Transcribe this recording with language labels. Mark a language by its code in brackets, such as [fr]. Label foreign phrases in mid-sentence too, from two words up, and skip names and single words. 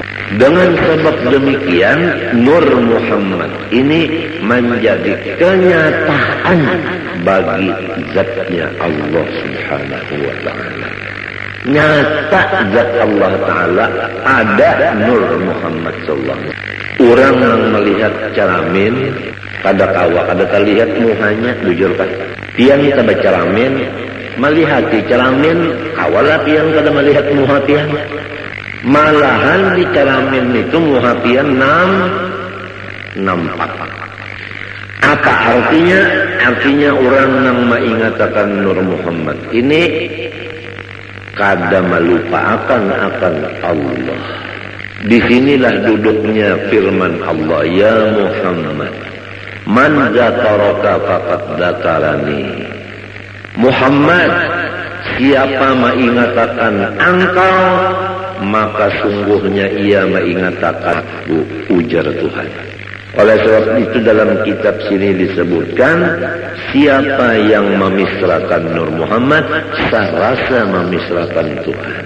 [id] Dengan sebab demikian, Nur Muhammad ini menjadi kenyataan bagi zatnya Allah [ar] سبحانه وتعالى. [id] Nyata zat Allah Ta'ala ada Nur Muhammad [ar] صلى الله عليه وسلم. [bjn] Orang yang melihat Caramin, kada kawa, kada terlihat muhanya, jujur kan? Pian kita berceramin, melihat di Ceramin, kawalah pian kada melihat muha pian. Malahan di Ceramin itu muha pian nampak. [id] Apa artinya? Artinya orang yang mengingatkan Nur Muhammad ini kada melupakan akan Allah. Disinilah duduknya firman Allah, [ar] يا محمد, من ذكرك فقد ذكرني. [id] Muhammad, siapa mengingatkan engkau, maka sungguhnya ia mengingatkan aku, ujar Tuhan. Oleh sebab itu dalam kitab sini disebutkan, siapa yang memisrakan Nur Muhammad, serasa memisrakan Tuhan.